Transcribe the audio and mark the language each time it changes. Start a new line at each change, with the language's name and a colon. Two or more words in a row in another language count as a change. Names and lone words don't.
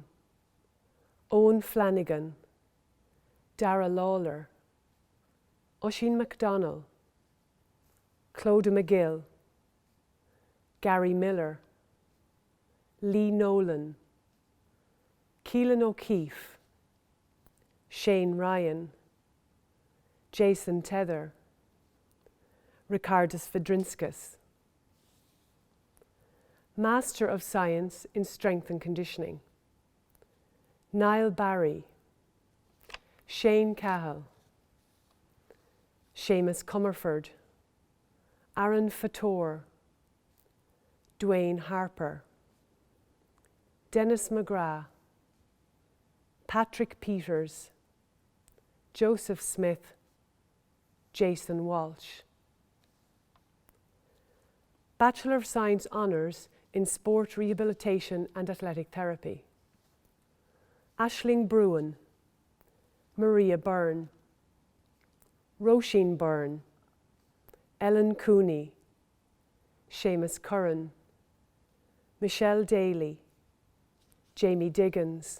English: Owen Flanagan, Dara Lawler, Oisin MacDonald, Clodagh McGill, Gary Miller, Lee Nolan, Keelan O'Keefe, Shane Ryan, Jason Tether, Ricardus Fedrinskas. Master of Science in Strength and Conditioning. Niall Barry, Shane Cahill, Seamus Comerford, Aaron Fator, Dwayne Harper, Dennis McGrath, Patrick Peters, Joseph Smith, Jason Walsh. Bachelor of Science Honours in Sport Rehabilitation and Athletic Therapy. Aisling Bruin, Maria Byrne, Roisin Byrne, Ellen Cooney, Seamus Curran, Michelle Daly, Jamie Diggins,